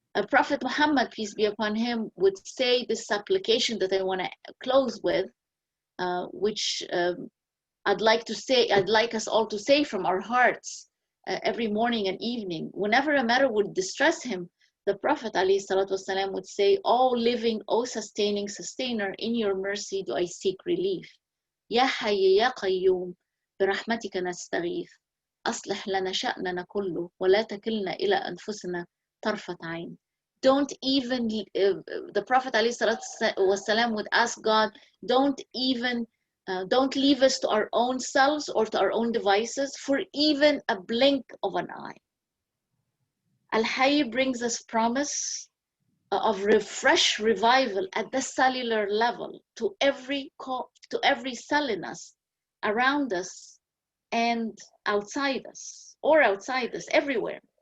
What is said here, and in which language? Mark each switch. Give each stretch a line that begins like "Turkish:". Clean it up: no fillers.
English: Prophet Muhammad, peace be upon him, would say this application that I want to close with, which I'd like us all to say from our hearts every morning and evening. Whenever a matter would distress him, the Prophet ﷺ would say, "O living, O sustaining sustainer, in your mercy do I seek relief.
Arabic: Ya Hayy ya Qayyum, برحمتك نستغيث. أصلح لنا شأننا كله ولا تكلنا إلى أنفسنا طرفة عين."
English: Don't even, the Prophet ﷺ would ask God, don't leave us to our own selves or to our own devices for even a blink of an eye. Al-Hayy brings us promise of fresh revival at the cellular level to every cell in us, around us and outside us, everywhere.